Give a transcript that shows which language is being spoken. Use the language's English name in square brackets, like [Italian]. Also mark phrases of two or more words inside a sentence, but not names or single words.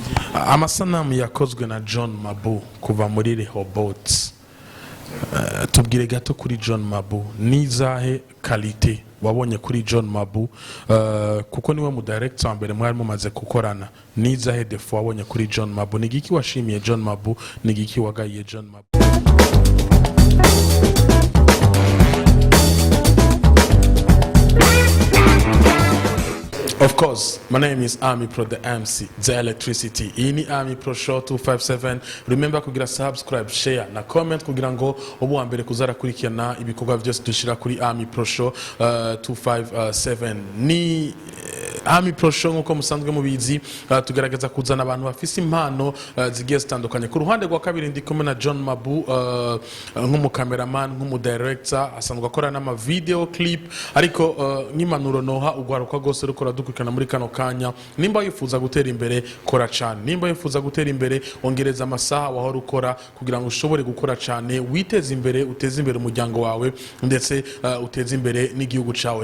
[Rundi] Amasanamu yakozwe na John Mabu kuva muri Rehoboth. Tubwire gato kuri John Mabu, nizahe qualité wabonye kuri John Mabu kuko niwe mu director mbere mwari mumaze gukorana, nizahe defo wabonye kuri John Mabu, nigiki washimiye John Mabu, nigiki wagayiye John Mabu? [English] Of course, my name is Army Pro, the MC, the electricity. [Rundi] Ini Army Pro Show 257. Remember kugira [English] subscribe, share [Rundi] na comment kugira ngo obu wa mbere kuzara kurikirana ibikorwa byose dushira kuri Army Pro Show 257. Ni Army Pro Show nkuko musanzwe mubizi, tugerageza kuzana abantu bafise impano zigiye zitandukanye. Ku ruhande rwa kabiri ndi kumwe na John Mabu, nk'umu cameraman, nk'umu director, asanzwe akora n'ama [English] video clip, [Rundi] ariko nk'impanuro noha ugwaruka gose rukora dukurikirana muri kano kanya, nimba yifuza gutera imbere kora cyane, nimba yifuza gutera imbere ongereza amasaha wahora ukora kugira ngo ushobore gukora cyane, witeze imbere, uteze imbere umuryango wawe ndetse uteze imbere n'igihugu cawe.